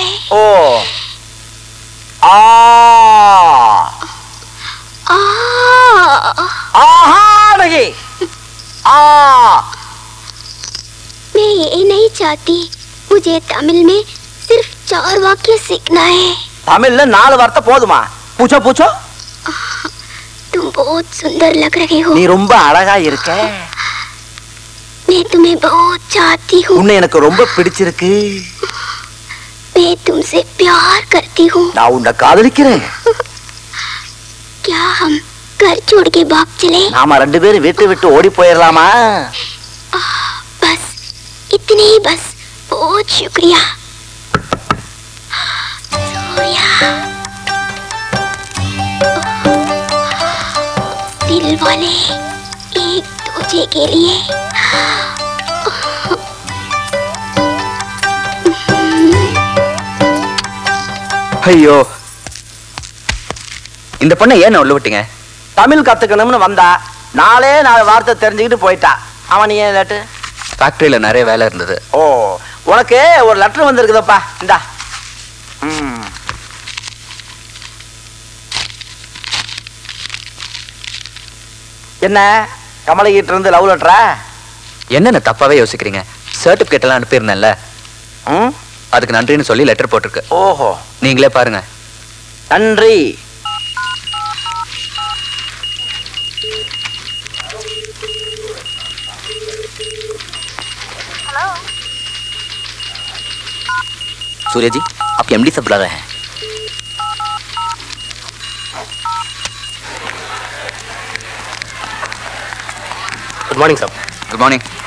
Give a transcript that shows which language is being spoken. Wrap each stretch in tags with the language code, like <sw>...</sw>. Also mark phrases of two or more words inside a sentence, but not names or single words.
<hi>ओ नहीं. मैं ये नहीं चाहती. मुझे तमिल में सिर्फ 4 वाक्य सीखना है. तमिल 4 वार्ता போதுமா? पूछो. तुम बहुत सुंदर लग रहे हो.</hi> <ta>நீ ரொம்ப அழகா இருக்க.</ta> <hi>मैं तुम्हें बहुत चाहती हूँ.</hi> <ta>உன்னை எனக்கு ரொம்ப பிடிச்சிருக்கு.</ta> <hi>मैं तुमसे प्यार करती हूँ.</hi> <ta>நான் உன்னை காதலிக்கிறேன்.</ta> <hi>क्या हम घर छोड़ के भाग चले?</hi> <ta>நாம 2 பேரும் வீட்டை விட்டு ஓடி போயிடலாமா?</ta> <hi>बस इतने ही बस. बहुत शुक्रिया सूर्या. दिल वाले एक दूजे के लिए.</hi> <ta>ஐயோ, இந்த பொண்ணை ஏன் உள்ள விட்டீங்க? தமிழ் கத்துக்கணும்னு வந்தா 4 வார்த்தை தெரிஞ்சுக்கிட்டு போயிட்டா. அவன் ஏன் லெட்டர்? ஃபேக்டரியில நிறைய வேலை இருந்தது. ஓ, உனக்கு ஒரு லெட்டர் வந்திருக்குதப்பா, இந்தா. என்ன கமலகிட்ட இருந்து</ta> <en>love letter?</en> <ta>என்னென்ன தப்பாவே யோசிக்கிறீங்க? சர்டிபிகேட் எல்லாம் அனுப்பியிருந்தேன்ல, அதுக்கு நன்றின்னு சொல்லி லெட்டர் போட்டிருக்கு. ஓஹோ, நீங்களே பாருங்க. நன்றி.</ta> <hi>सूर्या जी, आपके एमडी से बुला रहे हैं.</hi> <en>Good morning sir. Good morning.</en>